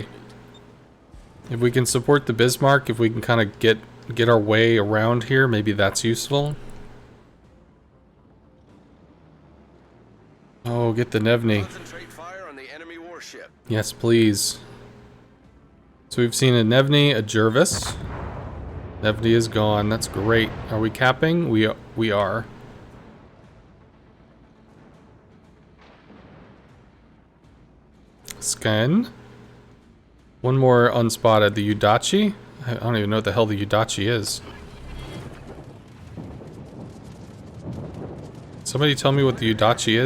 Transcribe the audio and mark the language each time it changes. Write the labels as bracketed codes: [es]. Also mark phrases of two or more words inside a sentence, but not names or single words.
[en] If we can support the Bismarck, if we can kind of get our way around here, maybe that's useful. Oh, get the Nevny. Concentrate fire on the enemy warship. Yes, please. So we've seen a Nevny, a Jervis. Nevny is gone. That's great. Are we capping? We are. Scan. One more unspotted. The Udachi? I don't even know what the hell the Udachi is. Somebody tell me what the Udachi is.